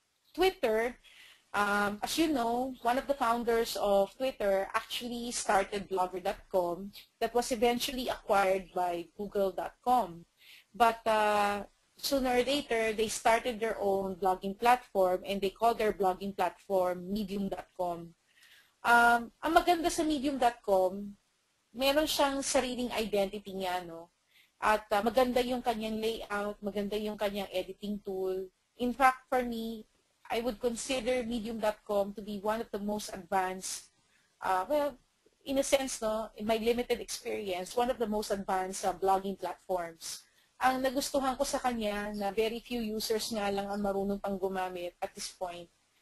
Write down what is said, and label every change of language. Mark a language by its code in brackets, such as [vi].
[en] Twitter, as you know, one of the founders of Twitter actually started Blogger.com that was eventually acquired by Google.com. But sooner or later, they started their own blogging platform and they called their blogging platform Medium.com. [tl] Ang maganda sa Medium.com, meron siyang sariling identity niya, no? At maganda yung kanyang layout, maganda yung kanyang editing tool. [en] In fact, for me, I would consider Medium.com to be one of the most advanced, well, in a sense, no, in my limited experience, one of the most advanced blogging platforms. [tl] Ang nagustuhan ko sa kanya na [en] very few users [tl] nga lang ang marunong pang gumamit [en] at this point.